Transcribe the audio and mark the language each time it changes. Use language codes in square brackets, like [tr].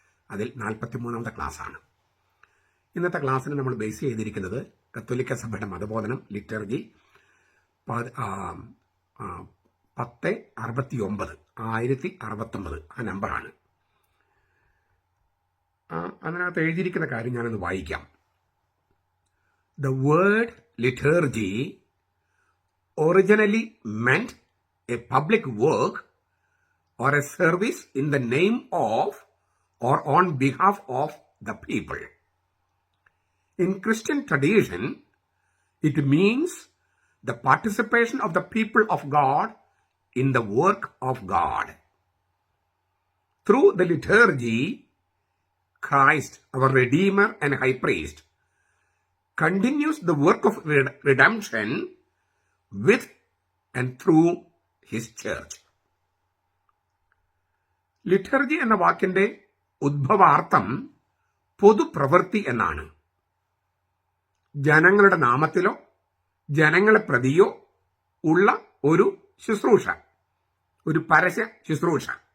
[ml] അതിൽ 43ാമത്തെ ക്ലാസ്സാണ്. ഇന്നത്തെ ക്ലാസ്സിന് നമ്മൾ ബേസ് ചെയ്തിരിക്കുന്നത് കത്തോലിക്ക സഭയുടെ മതബോധനം ലിറ്റർജി 1069 ആ നമ്പറാണ്. അതിനകത്ത് എഴുതിയിരിക്കുന്ന കാര്യം ഞാനൊന്ന് വായിക്കാം. [en] The word liturgy originally meant a public work or a service in the name of or on behalf of the people. In Christian tradition, it means the participation of the people of God in the work of God. Through the liturgy, Christ, our Redeemer and High Priest, continues the work of redemption with and through His Church. [ml] Liturgy എന്ന വാക്കിന്റെ ഉദ്ഭവാർത്ഥം പൊതുപ്രവൃത്തി എന്നാണ്. ജനങ്ങളുടെ നാമത്തിലോ ജനങ്ങളെ പ്രതിയോ ഉള്ള ഒരു ശുശ്രൂഷ, ഒരു പരസ്യ ശുശ്രൂഷ.